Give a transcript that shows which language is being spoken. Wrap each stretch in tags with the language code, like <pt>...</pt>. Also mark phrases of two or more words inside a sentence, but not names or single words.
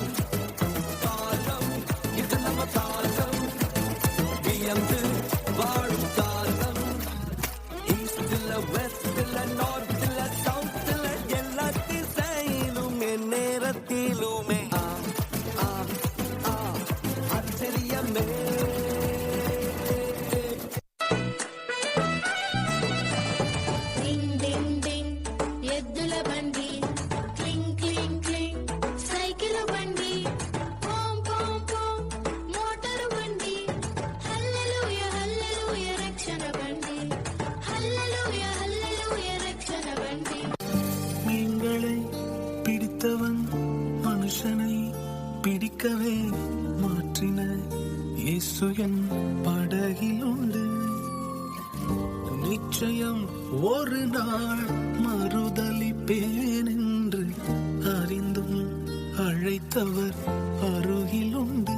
<ta>காலம் இது நம்ம காலம், வியந்து வாழும் காலம். ஈஸ்ட்ல வெஸ்ட்ல நார்த்ல சவுத்ல எல்லா திசையிலும் நேரத்திலுமே ஆச்சரியமே.</ta> <te>డింగ్ డింగ్ డింగ్ ఎద్దుల బండి, క్లింగ్ క్లింగ్ క్లింగ్ సైకిల్ బండి, పోం పోం పోం మోటారు బండి. హల్లెలూయ హల్లెలూయ రక్షణ బండి, హల్లెలూయ హల్లెలూయ రక్షణ బండి.</te> <ta>மீன்களை பிடித்தவன் மனுஷனை பிடிக்கவே மாற்றின இயேசு என் படகில் உண்டு. நிச்சயம் ஒரு நாள் மறுதலிப்பேன் என்று அறிந்தும் அழைத்தவர் அருகில் உண்டு.</ta>